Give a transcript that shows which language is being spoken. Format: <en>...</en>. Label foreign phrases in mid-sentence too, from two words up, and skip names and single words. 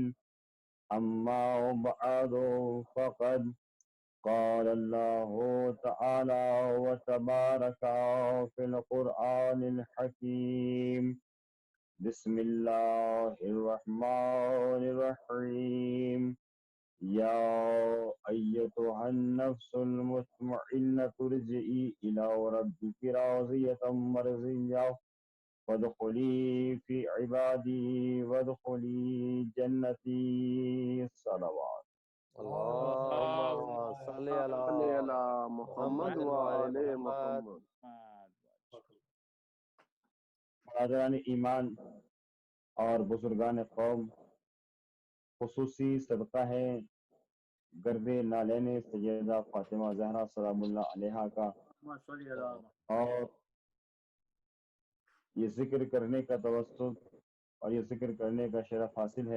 <ar>أما بعد فقد قال الله تعالى وتبارك في القرآن الحكيم. بسم الله الرحمن الرحيم. يا أيتها النفس المطمئنة ارجعي إلى ربك راضية مرضية فادخلي في عبادي وادخلي جنتي.</ar> <ur>सलावत।</ur> <ar>اللهم صل على محمد وآل محمد.</ar> <ur>برادران ایمان اور بزرگان قوم، خصوصی صدقہ ہے گرد نعلین سیدہ فاطمہ زہرا سلام اللہ علیہا کا، اور یہ ذکر کرنے کا توسط اور یہ ذکر کرنے کا شرف حاصل ہے.</ur>